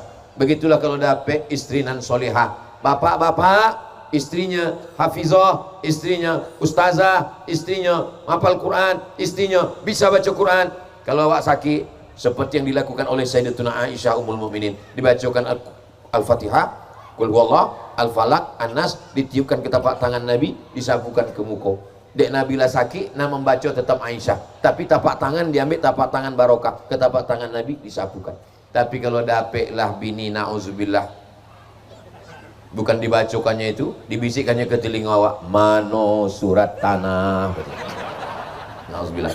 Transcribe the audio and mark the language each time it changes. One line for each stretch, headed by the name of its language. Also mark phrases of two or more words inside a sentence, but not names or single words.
Indonesian: Begitulah kalau dapat istri nan solihah. Bapak-bapak, istrinya hafizah, istrinya ustazah, istrinya hafal Quran, istrinya bisa baca Quran. Kalau awak sakit, seperti yang dilakukan oleh Sayyidatuna Aisyah
Arabic: Ummul Mukminin,
Indonesian: dibacakan Al-Fatihah, Qul Huwallah, Al-Falaq, An-Nas, ditiupkan ke tapak tangan Nabi, disapukan ke muka. Dek Nabilah sakit, nak membaca tetap Aisyah, tapi tapak tangan diambil, tapak tangan barokah, ke tapak tangan Nabi disapukan. Tapi kalau dapatlah bini, na'udzubillah, bukan dibacakannya itu, dibisikkannya ke telinga awak, mano surat tanah. Na'udzubillah.